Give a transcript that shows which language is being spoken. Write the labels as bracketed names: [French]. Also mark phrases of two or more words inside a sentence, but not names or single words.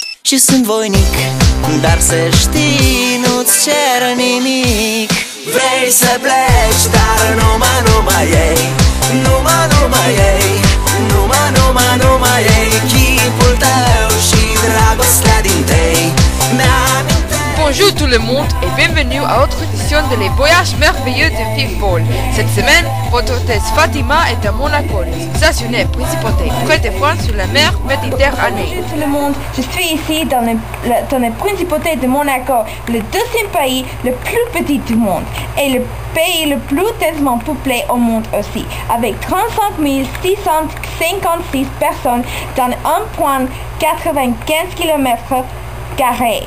[Romanian] și sunt voinic, dar să știi, nu-ți cer nimic. Vrei să pleci, dar numai ei, numai ei, numai ei, chipul tău și dragostea din tei. [French] Bonjour tout le monde et bienvenue à autre édition de Les Voyages Merveilleux de Figpol. Cette semaine, votre hôtesse Fatima est à Monaco, le sensationnel principauté près de France sur la mer Méditerranée. Bonjour tout le monde, je suis ici dans le principauté de Monaco, le deuxième pays le plus petit du monde et le pays le plus densement peuplé au monde aussi, avec 35 656 personnes dans 1,95 km².